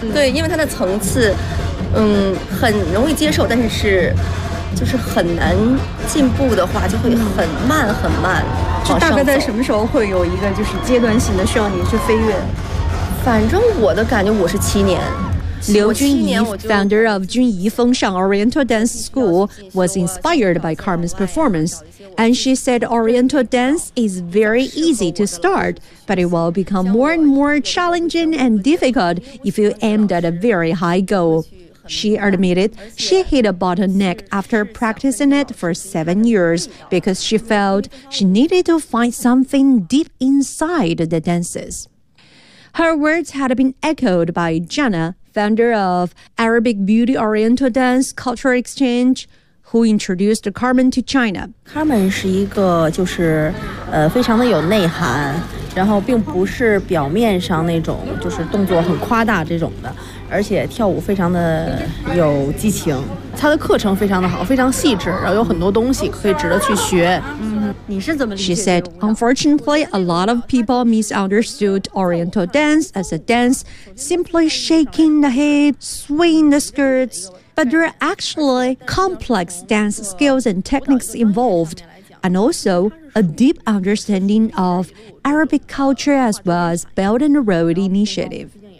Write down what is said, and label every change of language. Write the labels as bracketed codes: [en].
[zh] 对，因为他的层次很容易接受，但是就是很难进步的话就会很慢很慢。就大概在什么时候会有一个就是阶段性的需要你去飞跃？反正我的感觉我是七年。 [en] Liu Junyi, founder of Junyi Fengshan Oriental Dance School, was inspired by Carmen's performance, and she said Oriental dance is very easy to start, but it will become more and more challenging and difficult if you aimed at a very high goal. She admitted she hit a bottleneck after practicing it for 7 years because she felt she needed to find something deep inside the dances. Her words had been echoed by Jana,founder of Arabic Beauty Oriental Dance Cultural Exchange, who introduced Carmen to China. [zh] Carmen 是一个就是非常的有内涵，然后并不是表面上那种就是动作很夸大这种的，而且跳舞非常的有激情。她的课程非常的好，非常细致，然后有很多东西可以值得去学。 [en] She said, unfortunately, a lot of people misunderstood Oriental dance as a dance, simply shaking the head, swinging the skirts. But there are actually complex dance skills and techniques involved, and also a deep understanding of Arabic culture as well as Belt and Road Initiative.